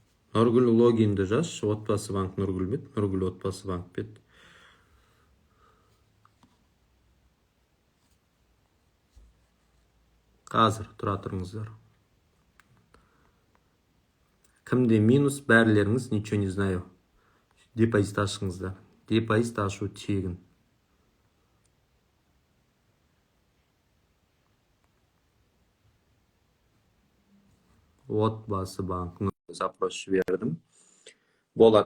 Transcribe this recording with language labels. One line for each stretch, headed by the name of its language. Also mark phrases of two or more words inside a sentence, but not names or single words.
Kazakh: Нұргүл логинді жаз, отбасы банк Нұргүл бет, Нұргүл отбасы банк бет. Қазір тұра тұрыңыздар. Кімде минус, бәрлеріңіз,
Russian: ничего не знаю.
Kazakh: Депозит ашыңыздар. Депозит ашу тегін. Отбасы банк. Запрос жібердім. Болады.